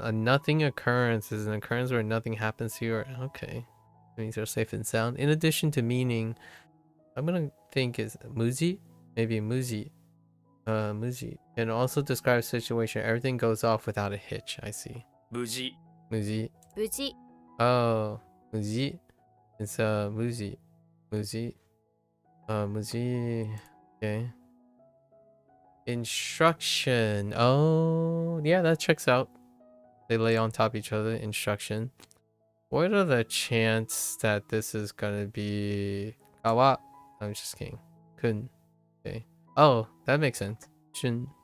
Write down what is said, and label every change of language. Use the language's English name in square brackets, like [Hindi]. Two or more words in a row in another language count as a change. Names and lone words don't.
[English] A nothing occurrence is an occurrence where nothing happens to you. Or, okay. That means they're safe and sound. In addition to meaning, I'm gonna think is muji? Maybe muji. Muji. And also describe a situation. Everything goes off without a hitch. I see. 無事 Muji. 無事。 Oh, muji. It's muji. Muji. Muji. Okay. Instruction. Oh, yeah, that checks out. They lay on top of each other. Instruction. What are the chances that this is gonna be kawa? I'm just kidding. Kun. Okay. Oh, that makes sense. Shun.